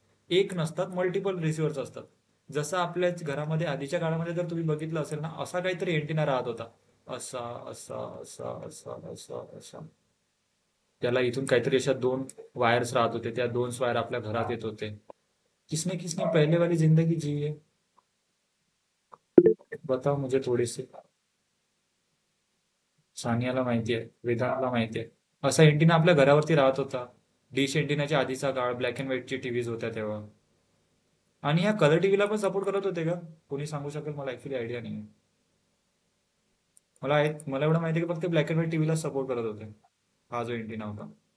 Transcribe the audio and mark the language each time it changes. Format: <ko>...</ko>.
<mr>एक नसतात, multiple receivers असतात. जसं आपल्या घरामध्ये आधीच्या काळामध्ये जर तुम्ही बघितलं असेल ना, असा काहीतरी एंटिना राहत होता, असा असा असा असा असा असा. त्याला इथून काहीतरी अशा 2 वायर्स राहत होते, त्या 2 वायर आपल्या घरात येत होते.</mr> <hi>किसने किसने पहले वाली जिंदगी जी है, बताओ मुझे थोड़ी सी.</hi> <mr>सानियाला माहिती आहे, वेदांतला माहिती आहे. असा एंटिना आपल्या घरावरती राहत होता. डिश एंटिनाच्या आधीचा काळ, ब्लॅक अँड व्हाईटची टीव्हीज होत्या तेव्हा. आणि ह्या कलर टीव्हीला पण सपोर्ट करत होते का, कोणी सांगू शकेल? मला ऍक्च्युली आयडिया नाही. मला एवढं माहिती आहे की फक्त ब्लॅक अँड व्हाईट टीव्हीला सपोर्ट करत होते हा जो एंटिना होता.</mr>